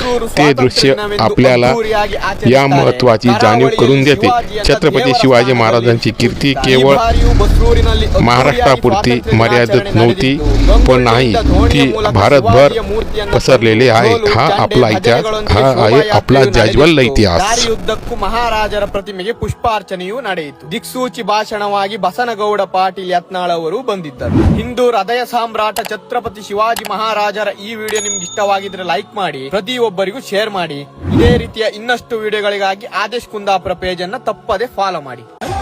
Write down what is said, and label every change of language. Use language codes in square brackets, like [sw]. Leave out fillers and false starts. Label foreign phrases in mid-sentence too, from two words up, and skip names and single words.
[mr] ते दृश्य आपल्याला या महत्त्वाची जाणीव करून देते। छत्रपती शिवाजी महाराजांची कीर्ती केवळ महाराष्ट्रापुरती मर्यादित नव्हती, पण नाही, ती भारतभर पसरलेली आहे। हा आपला इतिहास, हा आहे आपला जाज्वल्य इतिहास। [kn] ಯುದ್ಧಕ್ಕೂ ಮಹಾರಾಜರ ಪ್ರತಿಮೆಗೆ ಪುಷ್ಪಾರ್ಚನೆಯೂ ನಡೆಯಿತು। ದಿಕ್ಸೂಚಿ ಭಾಷಣವಾಗಿ ಬಸನಗೌಡ ಪಾಟೀಲ್ ಯತ್ನಾಳ್ ಅವರು ಬಂದಿದ್ದರು। ಹಿಂದೂ ಹೃದಯ ಸಾಮ್ರಾಟ ಛತ್ರಪತಿ ಶಿವಾಜಿ ಮಹಾರಾಜರ ಈ ವಿಡಿಯೋ ನಿಮ್ಗೆ ಇಷ್ಟವಾಗಿದ್ರೆ ಲೈಕ್ ಮಾಡಿ, ಪ್ರತಿಯೊಬ್ಬರಿಗೂ ಶೇರ್ ಮಾಡಿ। ಇದೇ ರೀತಿಯ ಇನ್ನಷ್ಟು ವಿಡಿಯೋಗಳಿಗಾಗಿ ಆದೇಶ್ ಕುಂದಾಪುರ ಪೇಜ್ ಅನ್ನು ತಪ್ಪದೆ ಫಾಲೋ ಮಾಡಿ।